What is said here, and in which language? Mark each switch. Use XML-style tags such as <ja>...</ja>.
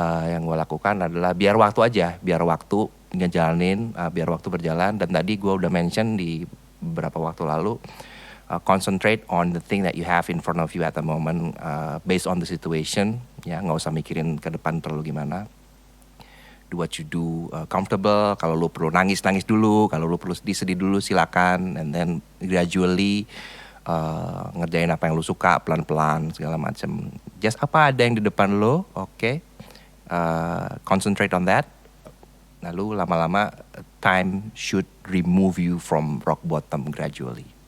<id>Yang gue lakukan adalah biar waktu ngejalanin, biar waktu berjalan. Dan tadi gue udah mention di beberapa waktu lalu,</id> <en>concentrate on the thing that you have in front of you at the moment, based on the situation.</en> <id>Ya, nggak usah mikirin ke depan terlalu gimana.</id> <en>Do what you do comfortable.</en> <id>Kalau lu perlu nangis dulu, kalau lu perlu sedih dulu silakan,</id> <en>and then gradually</en> <id>ngerjain apa yang lu suka pelan-pelan segala macam.</id> <en>Just</en> <id>apa ada yang di depan lu, oke.</id> <en>Concentrate on that.</en> <id>Lalu lama-lama</id> <en>time should remove you from rock bottom gradually.</en>